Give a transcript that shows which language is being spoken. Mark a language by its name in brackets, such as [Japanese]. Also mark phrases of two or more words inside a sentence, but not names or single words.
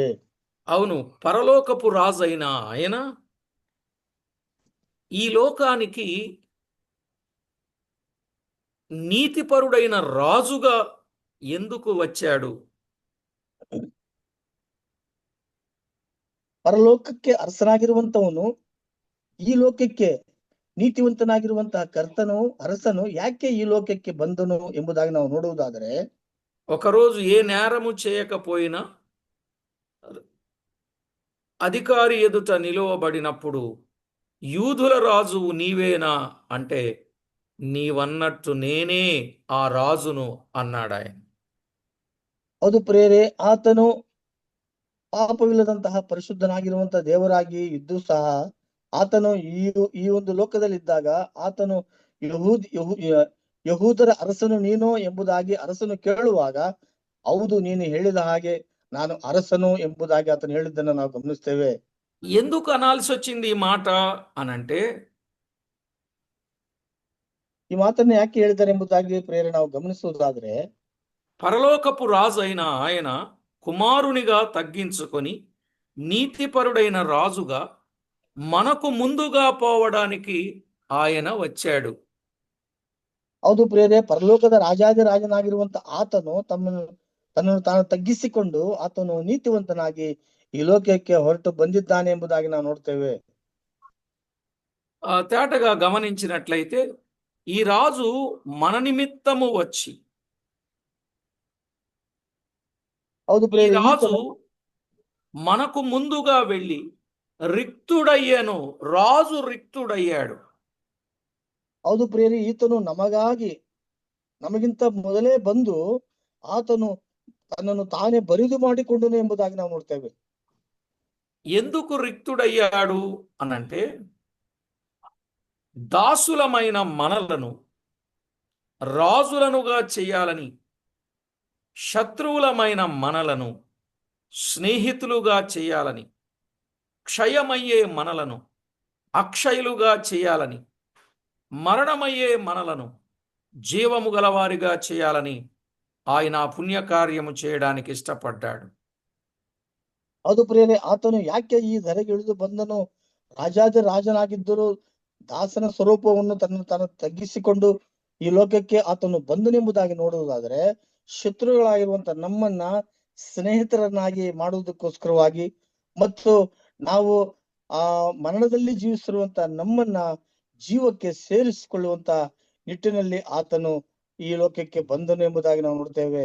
[Telugu] అవును, పరలోకపు రాజు అయిన ఆయన ఈ లోకానికి నీతిపరుడైన రాజుగా ఎందుకు వచ్చాడు? [Kannada] ಪರಲೋಕಕ್ಕೆ ಅರಸನಾಗಿರುವಂತವನು ಈ ಲೋಕಕ್ಕೆ ನೀತಿವಂತನಾಗಿರುವಂತಹ ಅರಸನು ಯಾಕೆ ಈ ಲೋಕಕ್ಕೆ ಬಂದನು ಎಂಬುದಾಗಿ ನಾವು ನೋಡುವುದಾದರೆ, [Telugu] ఒకరోజు ఏ నేరము చేయకపోయినా అధికారి ఎదుట నిలువబడినప్పుడు యూదుల రాజువు నీవేనా అంటే, నీవన్నట్టు నేనే ఆ రాజును అన్నాడు ఆయన. [Kannada] ಹೌದು ಪ್ರಿಯರೇ, ಆತನು ಪಾಪವಿಲ್ಲದಂತಹ ಪರಿಶುದ್ಧನಾಗಿರುವಂತಹ ದೇವರಾಗಿ ಇದ್ದು ಸಹ ಆತನು ಈ ಒಂದು ಲೋಕದಲ್ಲಿದ್ದಾಗ ಆತನು ಯಹೂದರ ಅರಸನು ನೀನು ಎಂಬುದಾಗಿ ಅರಸನು ಕೇಳುವಾಗ, ಹೌದು ನೀನು ಹೇಳಿದ ಹಾಗೆ ನಾನು ಅರಸನು ಎಂಬುದಾಗಿ ಆತನು ಹೇಳಿದ್ದನ್ನು ನಾವು ಗಮನಿಸ್ತೇವೆ. [Telugu] ఎందుకు అనాల్సి వచ్చింది ఈ మాట అనంటే, [Kannada] ಈ ಮಾತನ್ನು ಯಾಕೆ ಹೇಳಿದ್ದಾರೆ ಎಂಬುದಾಗಿ ಪ್ರೇರಣೆ ನಾವು ಗಮನಿಸುವುದಾದ್ರೆ, [Telugu] పరలోకపు రాజు అయిన ఆయన కుమారునిగా తగ్గించుకొని నీతిపరుడైన రాజుగా మనకు ముందుగా పోవడానికి ఆయన వచ్చాడు. [Kannada] ಹೌದು ಪ್ರಿಯರೇ, ಪರಲೋಕದ ರಾಜಾದಿ ರಾಜನಾಗಿರುವಂತ ಆತನು ತನ್ನನ್ನು ತಾನು ತಗ್ಗಿಸಿಕೊಂಡು ಆತನು ನೀತಿವಂತನಾಗಿ ಈ ಲೋಕಕ್ಕೆ ಹೊರಟು ಬಂದಿದ್ದಾನೆ ಎಂಬುದಾಗಿ ನಾವು ನೋಡ್ತೇವೆ. [Telugu] తేటగా గమనించినట్లయితే ఈ రాజు మన నిమిత్తము వచ్చి, [Kannada] ಹೌದು [Telugu] ఈ [Kannada] ಪ್ರಿಯರೇ, [Telugu] రాజు మనకు ముందుగా వెళ్ళి రిక్తుడయ్యాను, రాజు రిక్తుడయ్యాడు. [Kannada] ಹೌದು ಪ್ರಿಯರೇ, ಈತನು ನಮಗಾಗಿ ನಮಗಿಂತ ಮೊದಲೇ ಬಂದು ಆತನು ತನ್ನನ್ನು ತಾನೇ ಬರಿದು ಮಾಡಿಕೊಂಡನು ಎಂಬುದಾಗಿ ನಾವು ನೋಡ್ತೇವೆ. [Telugu] ఎందుకు రిక్తుడయ్యాడు అనంటే దాసులమైన మనలను రాజులనుగా చేయాలని, శత్రువులమైన మనలను స్నేహితులుగా చేయాలని, క్షయమయ్యే మనలను అక్షయులుగా చేయాలని, మరణమయ్యే మనలను జీవము గలవారిగా చేయాలని ఆయన పుణ్యకార్యము చేయడానికి ఇష్టపడ్డాడు. [Kannada] ಅದು ಪ್ರಿಯರೇ, ಆತನು ಯಾಕೆ ಈ ಧರೆಗೆ ಇಳಿದು ಬಂದನು? ರಾಜಾದಿ ರಾಜನಾಗಿದ್ದರೂ ದಾಸನ ಸ್ವರೂಪವನ್ನು ತಾನು ತಗ್ಗಿಸಿಕೊಂಡು ಈ ಲೋಕಕ್ಕೆ ಆತನು ಬಂದನೆಂಬುದಾಗಿ ನೋಡುವುದಾದ್ರೆ, ಶತ್ರುಗಳಾಗಿರುವಂತ ನಮ್ಮನ್ನ ಸ್ನೇಹಿತರನ್ನಾಗಿ ಮಾಡುವುದಕ್ಕೋಸ್ಕರವಾಗಿ ಮತ್ತು ನಾವು ಆ ಮರಣದಲ್ಲಿ ಜೀವಿಸಿರುವಂತ ನಮ್ಮನ್ನ ಜೀವಕ್ಕೆ ಸೇರಿಸಿಕೊಳ್ಳುವಂತ ನಿಟ್ಟಿನಲ್ಲಿ ಆತನು ಈ ಲೋಕಕ್ಕೆ ಬಂದನು ಎಂಬುದಾಗಿ ನಾವು ನೋಡ್ತೇವೆ.